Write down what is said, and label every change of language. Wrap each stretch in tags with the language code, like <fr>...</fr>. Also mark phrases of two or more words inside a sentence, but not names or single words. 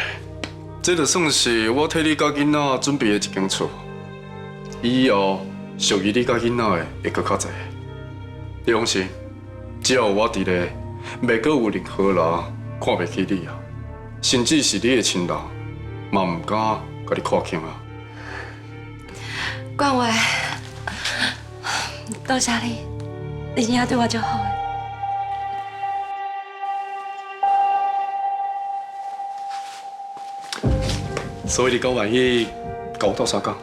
<nan>这就算是我替你甲囡仔准备的一间厝，以后属于你甲囡仔的会搁较侪。你放心，只要有我伫咧，袂阁有任何人看袂起你啊，甚至是你的亲人，嘛毋敢甲你看轻啊。冠伟，多谢你，你真正对我足好的。所以你敢愿意甲我斗相共？</nan>